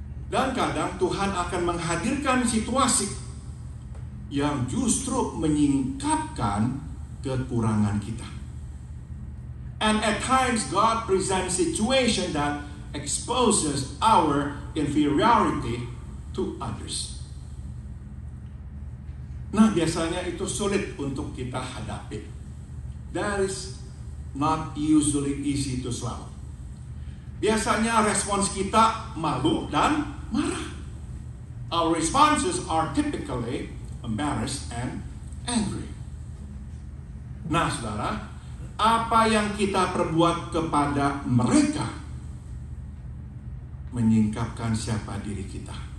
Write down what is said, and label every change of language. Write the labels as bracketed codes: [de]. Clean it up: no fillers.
[id] Dan kadang Tuhan akan menghadirkan situasi yang justru menyingkapkan kekurangan kita. [en] And at times God presents situation that exposes our inferiority to others. [id] Nah, biasanya itu sulit untuk kita hadapi. [en] That is not usually easy to swallow. [id] Biasanya respons kita malu dan marah. [en] Our responses are typically embarrassed and angry. [id] Nah, saudara, apa yang kita perbuat kepada mereka menyingkapkan siapa diri kita.